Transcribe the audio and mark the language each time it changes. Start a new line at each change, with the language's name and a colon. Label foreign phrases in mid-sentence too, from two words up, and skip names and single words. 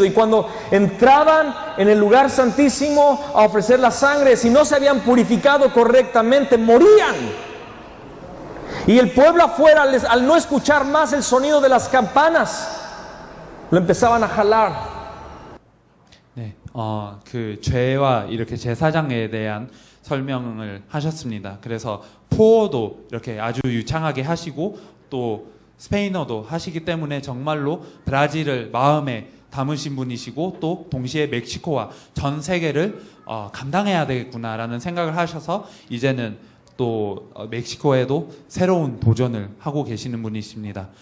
Spanish: Y cuando entraban en el lugar santísimo a ofrecer la sangre, si no se habían purificado correctamente, morían. Y el pueblo afuera, al no escuchar más el sonido de las campanas, lo empezaban a jalar.
Korean: 네, 그 죄와 이렇게 제사장에 대한 설명을 하셨습니다. 그래서 포어도 이렇게 아주 유창하게 하시고 또 스페인어도 하시기 때문에 정말로 브라질을 마음에 담으신 분이시고 또 동시에 멕시코와 전 세계를 감당해야 되겠구나라는 생각을 하셔서 이제는 또 멕시코에도 새로운 도전을 하고 계시는 분이십니다.